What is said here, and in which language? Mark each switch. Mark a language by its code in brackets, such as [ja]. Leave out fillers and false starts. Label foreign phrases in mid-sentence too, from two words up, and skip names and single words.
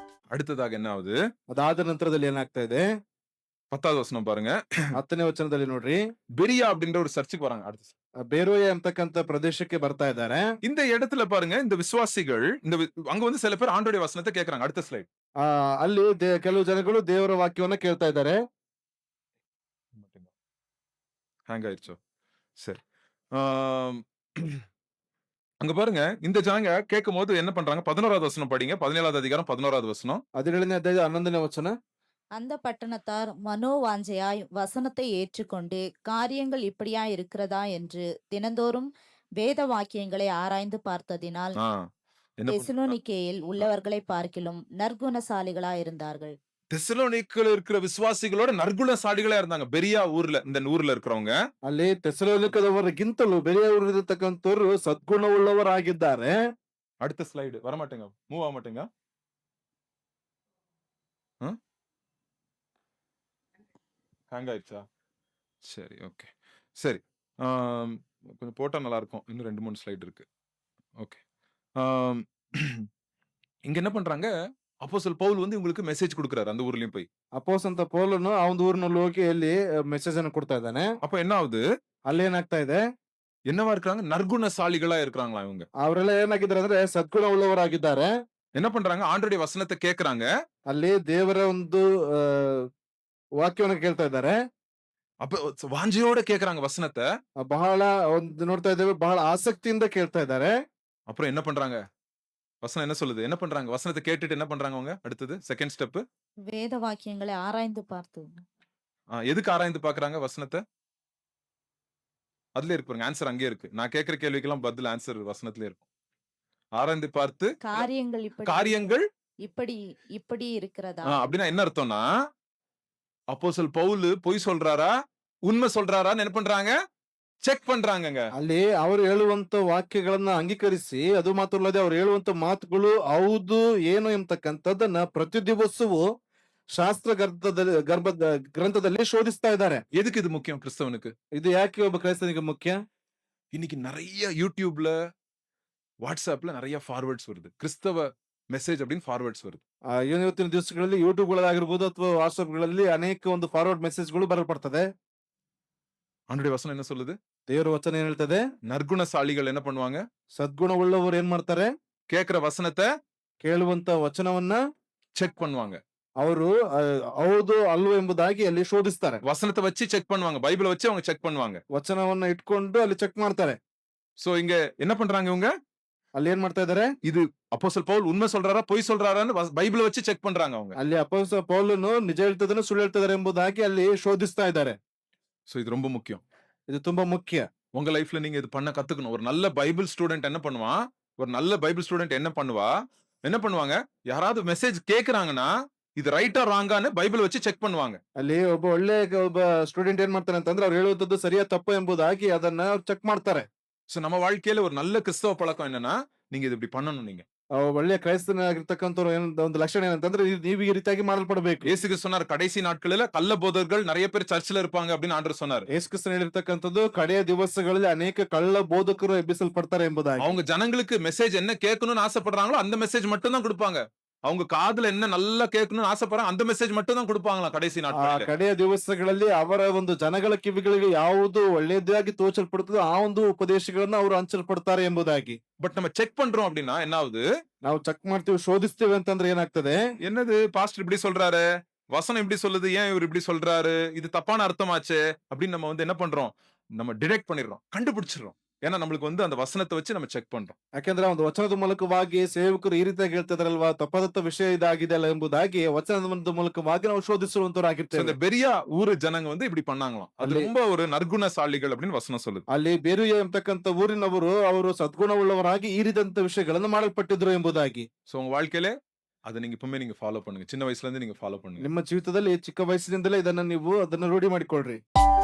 [ta] அடுத்ததாக என்ன ஆகுது? [kn] ಅದಾದ ನಂತರದಲ್ಲಿ ಏನಾಗ್ತಾ ಇದೆ? [ta] 10வது வசனம் பாருங்க. [kn] 10ನೇ ವಚನದಲ್ಲಿ ನೋಡ್ರಿ, [ta] பெரியா அப்படின்ற ஒரு சர்ச்சுக்கு வராங்க. அடுத்து [kn] ಬೇರೋಯ ಎಂಬತಕ್ಕಂತ ಪ್ರದೇಶಕ್ಕೆ ಬರ್ತಾ ಇದ್ದಾರೆ. [ta] இந்த இடத்துல பாருங்க, இந்த விசுவாசிகள் அங்க வந்து சில பேர் ஆண்டவருடைய வசனத்தை கேக்குறாங்க. அடுத்த ஸ்லைட். [kn] ಅಲ್ಲಿ ಕೆಲವು ಜನಗಳು ದೇವರ ವಾಕ್ಯವನ್ನ ಕೇಳ್ತಾ ಇದ್ದಾರೆ. [ta] ஹேங் ஆயிருச்சோ? சரி. ஆம், அங்க பாருங்க, இந்த ஜனங்க கேட்கும் போது என்ன பண்றாங்க? 11வது வசனம் படிங்க. 17வது அதிகாரம் 11வது வசனம். [kn] 17ನೇ ಅಧ್ಯಾಯ 11ನೇ ವಚನ. [ta] அந்த பட்டணத்தார் மனோவாஞ்சையாய் வசனத்தை ஏற்றுக்கொண்டு காரியங்கள் இப்படியா இருக்கிறதா என்று தினந்தோறும் வேத வாக்கியங்களை ஆராய்ந்து பார்த்ததினால் ஆ, என்ன பண்றாங்க? தெசலோனிக்கேயில் உள்ளவர்களை பார்க்கிலும் நற்குணசாலிகளாய் இருந்தார்கள். தெசலோனிக்கேல இருக்கிற விசுவாசிகளோட நற்குணசாலிகளா இருந்தாங்க. பெரியா ஊர்ல, இந்த ஊர்ல இருக்கிறவங்க. [kn] ಅಲ್ಲಿ ತೆಸಲೋನಿಕದವರಿಗಿಂತಲೂ ಬೆಲೆಯವರಿರತಕ್ಕಂಥವ್ರು ಸದ್ಗುಣವುಳ್ಳವರಾಗಿದ್ದಾರೆ. [ta] அடுத்த ஸ்லைடு வரமாட்டேங்க, மூவ் ஆக மாட்டேங்க. ஹேங் ஆயிடுச்சா? சரி, ஓகே. சரி, கொஞ்சம் போட்டா நல்லா இருக்கும். இன்னும் 2-3 ஸ்லைடு இருக்கு. ஓகே. இங்க என்ன பண்றாங்க? அப்போஸ்தலன் பவுல் வந்து உங்களுக்கு மெசேஜ் கொடுக்குறாரு அந்த ஊர்லயும் போய். [kn] ಅಪೋಸ್ತಲ ಪೌಲನು ಆ ಒಂದು ಊರಿನಲ್ಲಿ ಹೋಗಿ ಅಲ್ಲಿ ಮೆಸೇಜ್ ಅನ್ನು ಕೊಡ್ತಾ ಇದ್ದಾನೆ. [ta] அப்ப என்ன ಆಗುது? [kn] ಅಲ್ಲಿ ಏನಾಗ್ತಾ ಇದೆ? [ta] என்னவா இருக்காங்க? நற்குணசாலிகளா இருக்கிறாங்களா இவங்க? [kn] ಅವರೆಲ್ಲ ಏನಾಗಿದ್ದಾರೆ ಅಂದ್ರೆ ಸದ್ಗುಣವುಳ್ಳವರಾಗಿದ್ದಾರೆ. [ta] என்ன பண்றாங்க? ஆண்டவருடைய வசனத்தை கேக்குறாங்க. [kn] ಅಲ್ಲಿ ದೇವರ ಒಂದು ವಾಕ್ಯವನ್ನು ಕೇಳ್ತಾ ಇದ್ದಾರೆ. [ta] அப்ப வாஞ்சையோட கேக்குறாங்க வசனத்தை. [kn] ಬಹಳ ಒಂದು ನೋಡ್ತಾ ಇದ್ದೇವೆ, ಬಹಳ ಆಸಕ್ತಿಯಿಂದ ಕೇಳ್ತಾ ಇದ್ದಾರೆ. [ta] அப்புறம் என்ன பண்றாங்க? வசனம் என்ன சொல்லுது? என்ன பண்றாங்க? வசனத்தை கேட்டுட்டு என்ன பண்றாங்க அவங்க? அடுத்தது [en] second step. [ta] வேத வாக்கியங்களை ஆராய்ந்து பார்த்து. எதுக்கு ஆராய்ந்து பாக்குறாங்க வசனத்தை? அதுல இருக்கு பாருங்க, ஆன்சர் அங்கே இருக்கு. நான் கேட்கிற கேள்விக்கெல்லாம் பதில் ஆன்சர் வசனத்துல இருக்கும். ஆராய்ந்து பார்த்து காரியங்கள் இப்படி இப்படி இருக்கிறதா? அப்படின்னா என்ன அர்த்தம்னா, அப்போஸ்தலன் பவுல் பொய் சொல்றாரா உண்மை சொல்றாரான்னு என்ன பண்றாங்க? செக் பண்றாங்க. [kn] ಅಲ್ಲಿ ಅವರು ಹೇಳುವಂತ ವಾಕ್ಯಗಳನ್ನ ಅಂಗೀಕರಿಸಿ, ಅದು ಮಾತ್ರಲ್ಲದೆ ಅವ್ರು ಹೇಳುವಂತ ಮಾತುಗಳು ಹೌದು ಏನು ಎಂಬತಕ್ಕಂಥದ್ದನ್ನ ಪ್ರತಿ ದಿವಸವೂ ಶಾಸ್ತ್ರ ಗ್ರಂಥದಲ್ಲಿ ಶೋಧಿಸ್ತಾ ಇದ್ದಾರೆ. [ta] எதுக்கு இது முக்கியம் கிறிஸ்தவனுக்கு? [kn] ಇದು ಯಾಕೆ ಒಬ್ಬ ಕ್ರೈಸ್ತನಿಗೆ ಮುಖ್ಯ? [ta] இன்னைக்கு நிறைய யூடியூப்ல, வாட்ஸ்அப்ல நிறைய ஃபார்வர்ட்ஸ் வருது. கிறிஸ்தவ மெசேஜ் அப்படின்னு ஃபார்வர்ಡ್ಸ್ வருது. [kn] ಇವತ್ತಿನ ದಿವಸಗಳಲ್ಲಿ ಯೂಟ್ಯೂಬ್ ಗಳಾಗಿರ್ಬೋದು ಅಥವಾ ವಾಟ್ಸ್ಆಪ್ ಗಳಲ್ಲಿ ಅನೇಕ ಒಂದು [en] forward messages [kn] ಬರಲ್ಪಡ್ತದೆ. [ta] ஆண்டவருடைய வசனம் என்ன சொல்லுது? [kn] ದೇವರ ವಚನ ಏನ್ ಹೇಳ್ತದೆ? [ta] நற்குணசாலிகள் என்ன பண்ணுவாங்க? [kn] ಸದ್ಗುಣ ಉಳ್ಳವರು ಏನ್ ಮಾಡ್ತಾರೆ? [ta] கேக்குற வசனத்தை, [kn] ಕೇಳುವಂತ ವಚನವನ್ನ [ta] ಚೆಕ್ பண்ணுவாங்க. [kn] ಅವರು ಹೌದು ಅಲ್ವೋ ಎಂಬುದಾಗಿ ಅಲ್ಲಿ ಶೋಧಿಸ್ತಾರೆ. [ta] வசனத்தை வச்சு செக் பண்ணுவாங்க. பைபிளை வச்சு அவங்க செக் பண்ணுவாங்க. [kn] ವಚನವನ್ನ ಇಟ್ಕೊಂಡು ಅಲ್ಲಿ ಚೆಕ್ ಮಾಡ್ತಾರೆ. [ta] சோ இங்க என்ன பண்றாங்க இவங்க? [kn] ಅಲ್ಲಿ ಏನ್ ಮಾಡ್ತಾ ಇದಾರೆ? [ta] இது அப்போஸ்தலன் பவுல் உண்மை சொல்றாரா பொய் சொல்றாரான்னு பைபிளை வச்சு ಚೆಕ್ பண்றாங்க அவங்க. [kn] ಅಲ್ಲಿ ಅಪೊಸ್ತಲ ಪೌಲನು ನಿಜ ಹೇಳ್ತಿದ್ದಾನೆ ಸುಳ್ಳು ಹೇಳ್ತಿದ್ದಾರೆ ಎಂಬುದಾಗಿ ಅಲ್ಲಿ ಶೋಧಿಸ್ತಾ ಇದ್ದಾರೆ. [ta] சோ இது ரொம்ப முக்கியம். [kn] இது ತುಂಬಾ ಮುಖ್ಯ. [ta] உங்க லைஃப்ல நீங்க இது பண்ண கத்துக்கணும். ஒரு நல்ல [en] Bible student [ta] என்ன பண்ணுவான்? ஒரு நல்ல [en] Bible student [ta] என்ன பண்ணுவாங்க? யாராவது மெசேஜ் கேக்குறாங்கன்னா இது ரைட்டா ராங்கான்னு பைபிள் வச்சு ಚೆಕ್ பண்ணுவாங்க. [kn] ಅಲ್ಲಿ ಒಬ್ಬ ಸ್ಟೂಡೆಂಟ್ ಏನ್ ಮಾಡ್ತಾನೆ ಅಂತಂದ್ರೆ ಅವ್ರು ಹೇಳುವಂತದ್ದು ಸರಿಯಾ ತಪ್ಪು ಎಂಬುದಾಗಿ ಅದನ್ನ ಚೆಕ್ ಮಾಡ್ತಾರೆ. [ta] சோ நம்ம வாழ்க்கையில ஒரு நல்ல கிறிஸ்தவ பழக்கம் என்னன்னா, நீங்க இது இப்படி பண்ணணும். நீங்க [kn] ಒಳ್ಳೆಯ ಕ್ರೈಸ್ತನಾಗಿರ್ತಕ್ಕಂಥವ್ರು ಒಂದು ಲಕ್ಷಣ ಏನಂತಂದ್ರೆ ನೀವು ಈ ರೀತಿಯಾಗಿ ಮಾಡಲ್ಪಡಬೇಕು. [ta] இயேசு கிறிஸ்து சொன்னார், கடைசி நாட்களில கள்ள போதகர்கள் நிறைய பேர் சர்ச்சில் இருப்பாங்க அப்படின்னு ஆண்டவர் சொன்னார். [kn] ಯೇಸು ಕ್ರಿಸ್ತನು ಹೇಳಿರ್ತಕ್ಕಂಥದ್ದು ಕಡೆಯ ದಿವಸಗಳಲ್ಲಿ ಅನೇಕ ಕಳ್ಳ ಬೋಧಕರು ಎಬ್ಬಿಸಲ್ಪಡ್ತಾರೆ ಎಂಬುದಾಗಿ. [ta] அவங்க ஜனங்களுக்கு மெசேஜ் என்ன கேட்கணும்னு ஆசைப்படுறாங்களோ அந்த மெசேஜ் மட்டும் தான் கொடுப்பாங்க. அவங்க காதுல என்ன நல்லா கேட்கணும்னு ஆசைப்படுறாங்க அந்த மெசேஜ் மட்டும் தான் கொடுப்பாங்களாம் கடைசி நாட்களில. [kn] ಕಡೆಯ ದಿವಸಗಳಲ್ಲಿ ಅವರ ಒಂದು ಜನಗಳ ಕಿವಿಗಳಿಗೆ ಯಾವುದು ಒಳ್ಳೆಯದಾಗಿ ತೋಚಲ್ಪಡುತ್ತದೋ ಆ ಒಂದು ಉಪದೇಶಗಳನ್ನ ಅವರು ಹಂಚಲ್ಪಡ್ತಾರೆ ಎಂಬುದಾಗಿ. [ta] பட் நம்ம செக் பண்றோம் அப்படின்னா என்ன ஆகுது? [kn] ನಾವು ಚೆಕ್ ಮಾಡ್ತೀವಿ, ಶೋಧಿಸ್ತೀವಿ ಅಂತಂದ್ರೆ ಏನಾಗ್ತದೆ? [ta] என்னது பாஸ்டர் இப்படி சொல்றாரு, வசனம் இப்படி சொல்லுது, ஏன் இவர் இப்படி சொல்றாரு, இது தப்பான அர்த்தமாச்சு அப்படின்னு நம்ம வந்து என்ன பண்றோம்? நம்ம டிடெக்ட் பண்ணிடுறோம், கண்டுபிடிச்சிடுறோம். ஏன்னா நம்மளுக்கு வந்து அந்த வசனத்தை வச்சு நம்ம ಚೆಕ್ பண்றோம். [kn] ಯಾಕಂದ್ರೆ ಒಂದು ವಚನದ ಮೂಲಕವಾಗಿ ಸೇವಕರು ಈ ರೀತಿಯಾಗಿ ಹೇಳ್ತಿದ್ರಲ್ವಾ, ತಪ್ಪಾದಂತ ವಿಷಯ ಇದಾಗಿದೆ ಅಲ್ಲ ಎಂಬುದಾಗಿ ವಚನದ ಮೂಲಕವಾಗಿ ನಾವು ಶೋಧಿಸುವಂತವರಾಗಿರ್ತೇವೆ. [ta] இந்த பெரிய ஊரு ஜனங்க வந்து இப்படி பண்ணாங்களாம். அது ரொம்ப ஒரு நற்குணசாலிகள் அப்படின்னு வசனம் சொல்லுது. [kn] ಅಲ್ಲಿ ಬೇರುಯ ಎಂಬತಕ್ಕಂತ ಊರಿನವರು ಅವರು ಸದ್ಗುಣವುಳ್ಳವರಾಗಿ ಈ ರೀತಿಯಂತ ವಿಷಯಗಳನ್ನು ಮಾಡಲ್ಪಟ್ಟಿದ್ರು ಎಂಬುದಾಗಿ. [ta] சோ உங்க வாழ்க்கையில அதை நீங்க எப்பவுமே நீங்க ஃபாலோ பண்ணுங்க. சின்ன வயசுல இருந்து நீங்க ஃபாலோ பண்ணுங்க. [kn] ನಿಮ್ಮ ಜೀವಿತದಲ್ಲಿ ಚಿಕ್ಕ ವಯಸ್ಸಿನಿಂದಲೇ ಇದನ್ನ ನೀವು ಅದನ್ನ ರೂಢಿ ಮಾಡಿಕೊಳ್ಳ್ರಿ.